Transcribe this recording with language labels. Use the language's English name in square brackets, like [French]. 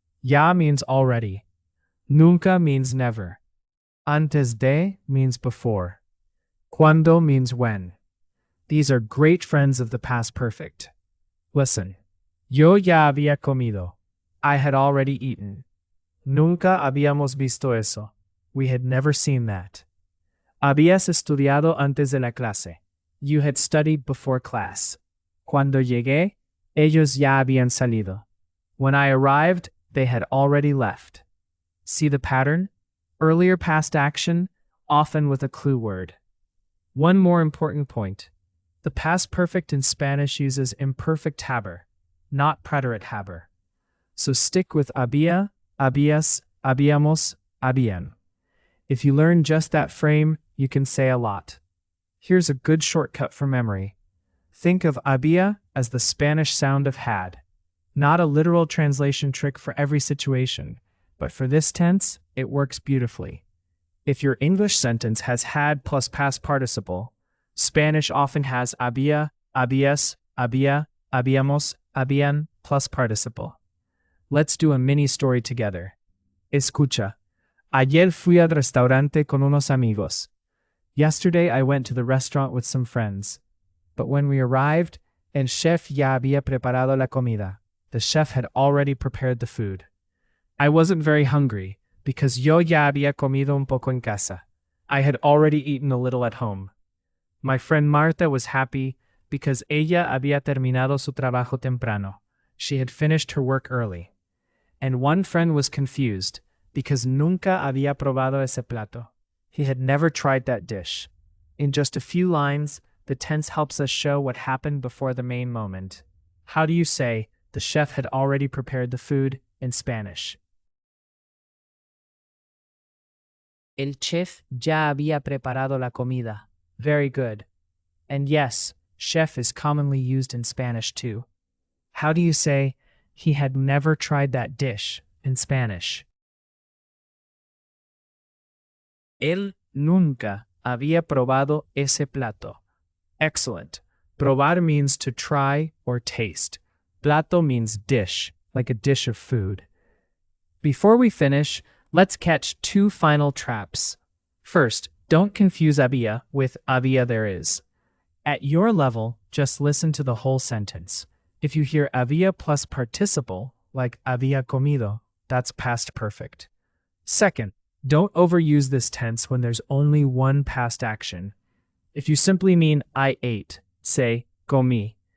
[English] Ya means already. Nunca means never. Antes de means before. Cuando means when. These are great friends of the past perfect. Listen. [Spanish] Yo ya había comido. [English] I had already eaten. [Spanish] Nunca habíamos visto eso. [English] We had never seen that. [Spanish] Habías estudiado antes de la clase. [English] You had studied before class. [Spanish] Cuando llegué, ellos ya habían salido. [English] When I arrived, they had already left. See the pattern? Earlier past action, often with a clue word. One more important point. The past perfect in Spanish uses imperfect haber, not preterite haber. So stick with había, habías, habíamos, habían. If you learn just that frame, you can say a lot. Here's a good shortcut for memory. Think of había as the Spanish sound of had. Not a literal translation trick for every situation, but for this tense, it works beautifully. If your English sentence has had plus past participle, Spanish often has había, habías, había, habíamos, habían plus participle. Let's do a mini story together. Escucha. [Spanish] Ayer fui al restaurante con unos amigos. [English] Yesterday I went to the restaurant with some friends. But when we arrived, [Spanish] el chef ya había preparado la comida. [English] the chef had already prepared the food. I wasn't very hungry, because [Spanish] yo ya había comido un poco en casa. [English] I had already eaten a little at home. My friend Marta was happy because [Spanish] ella había terminado su trabajo temprano. [English] She had finished her work early. And one friend was confused because [Spanish] nunca había probado ese plato. [English] He had never tried that dish. In just a few lines, the tense helps us show what happened before the main moment. How do you say, the chef had already prepared the food in Spanish? [Spanish] El chef ya había preparado la comida. [English] Very good. And yes, chef is commonly used in Spanish too. How do you say, he had never tried that dish in Spanish? [Spanish] Él nunca había probado ese plato. [English] Excellent. Probar means to try or taste. Plato means dish, like a dish of food. Before we finish, let's catch two final traps. First, don't confuse había with había there is. At your level, just listen to the whole sentence. If you hear había plus participle, like había comido, that's past perfect. Second, don't overuse this tense when there's only one past action. If you simply mean I ate, say comí.